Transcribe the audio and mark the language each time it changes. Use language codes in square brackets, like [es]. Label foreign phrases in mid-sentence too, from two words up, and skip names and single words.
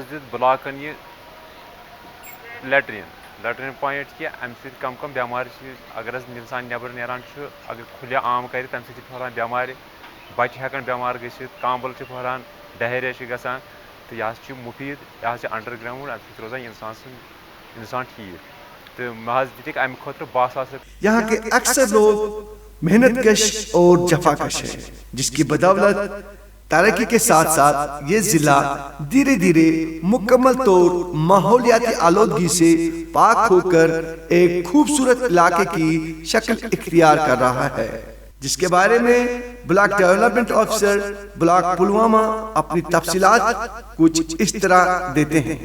[ks] تہٕ مےٚ حظ دیُت بلاکَن یہِ [en] latrine latrine point [ks] کہ امہ سۭتۍ کم کم بیمار اگر انسان نٮ۪بر نیران چھُ اگر کھُلہِ عام کرِ تمہِ سۭتۍ چھِ پھٔہلان بیمارِ بچہِ ہٮ۪کان بیمار گٔژھِتھ کامبل چھِ پھٔہلان ڈہیریا چھِ گژھان تہٕ یہِ حظ چھُ مُفیٖد یہِ حظ چھُ [en] under ground [ks] امہِ سۭتۍ روزان انسان ٹھیٖک تہٕ مےٚ حظ دِتِکھ امہِ خٲطرٕ 10,000 رۄپیہِ. [ur] یہاں کے اکثر لوگ محنت کش اور جفا کش ہیں جس کی بدولت ترقی کے ساتھ ساتھ یہ ضلع دھیرے دھیرے مکمل طور ماحولیاتی آلودگی سے پاک ہو کر ایک خوبصورت علاقے کی شکل اختیار کر رہا ہے، جس کے بارے میں [en] block development officer block [ur] پلوامہ اپنی تفصیلات کچھ اس طرح دیتے ہیں.